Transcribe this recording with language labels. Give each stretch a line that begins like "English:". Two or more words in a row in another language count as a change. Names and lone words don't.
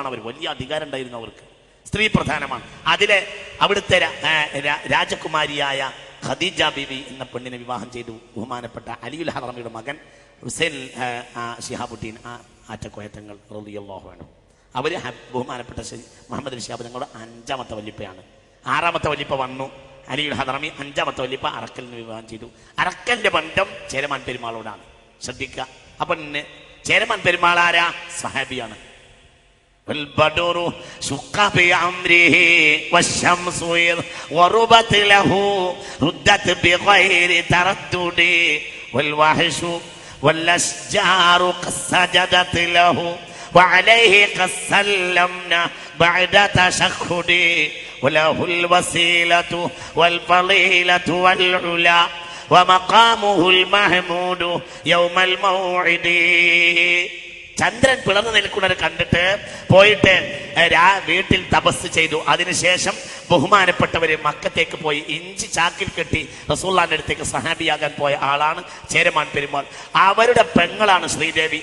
Malayalam: അവർ വലിയ അധികാരം ഉണ്ടായിരുന്നു, അവർക്ക് സ്ത്രീ പ്രധാനമാണ്. അതിലെ അവിടുത്തെ രാജകുമാരിയായ ഖദീജ ബീവി എന്ന പെണ്ണിനെ വിവാഹം ചെയ്തു ബഹുമാനപ്പെട്ട അലിയുൽ ഹദറമിയുടെ മകൻ ഹുസൈൻ ശിഹാബുദ്ദീൻ ആറ്റക്കോയ തങ്ങൾ
Arabic: رضي الله عنه.
Malayalam: അവര് ബഹുമാനപ്പെട്ട മുഹമ്മദ് ശിഹാബ് തങ്ങളുടെ 5ാമത്തെ വല്ലിപ്പയാണ്. 6ാമത്തെ വല്ലിപ്പ വന്നു അലിയുൽ ഹദറമി. 5ാമത്തെ വല്ലിപ്പ അറക്കലിന് വിവാഹം ചെയ്തു. അറക്കലിന്റെ ബന്ധം ചേരമാൻ പെരുമാളോടാണ്. ശ്രദ്ധിക്കുക. അപ്പൊ ചേരമാൻ പെരുമാളാരാ? സഹാബിയാണ്.
Arabic: والبدر شق بأمره والشمس وربت له ردت بغير تردد والوحش والأشجار قد سجدت له وعليه قد سلمنا بعد تشهد وله الوسيلة والفضيلة والعلا ومقامه المحمود يوم الموعد.
Malayalam: ചന്ദ്രൻ പിളർന്നു നിൽക്കുന്നത് കണ്ടിട്ട് പോയിട്ട് വീട്ടിൽ തപസ് ചെയ്തു. അതിനുശേഷം ബഹുമാനപ്പെട്ടവര് മക്കത്തേക്ക് പോയി ഇഞ്ചി ചാക്കിൽ കെട്ടി റസൂലുള്ളാഹിന്റെ അടുത്തേക്ക് സഹാബിയാകാൻ പോയ ആളാണ് ചേരമാൻ പെരുമാൾ. അവരുടെ പെങ്ങളാണ് ശ്രീദേവി.